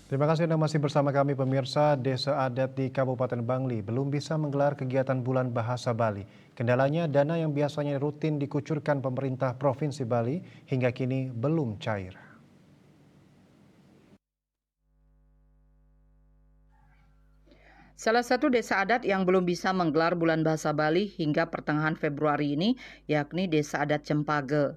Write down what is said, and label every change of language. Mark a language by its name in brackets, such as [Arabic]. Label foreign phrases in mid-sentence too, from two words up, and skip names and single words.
[Indonesian] Terima kasih Anda masih bersama kami pemirsa. Desa adat di Kabupaten Bangli belum bisa menggelar kegiatan Bulan Bahasa Bali. Kendalanya dana yang biasanya rutin dikucurkan pemerintah Provinsi Bali hingga kini belum cair. Salah satu desa adat yang belum bisa menggelar bulan bahasa Bali hingga pertengahan Februari ini yakni Desa Adat Cempage.